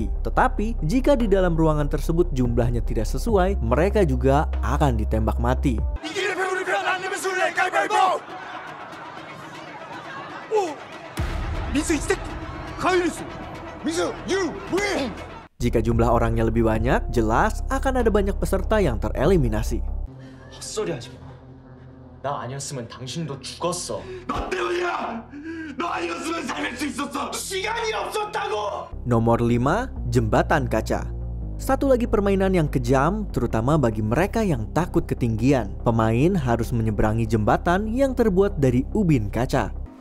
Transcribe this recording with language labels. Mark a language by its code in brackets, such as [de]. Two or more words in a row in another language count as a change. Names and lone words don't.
[id] Tetapi, jika di dalam ruangan tersebut jumlahnya tidak sesuai, mereka juga akan ditembak mati. Jika jumlah orangnya lebih banyak, jelas akan ada banyak peserta yang tereliminasi. [ko] 헛소리하지 마. 나 아니었으면 당신도 죽었어. [id] Nomor 5, jembatan kaca. Satu lagi permainan yang kejam, terutama bagi mereka yang takut ketinggian. Pemain harus menyeberangi jembatan yang terbuat dari ubin kaca.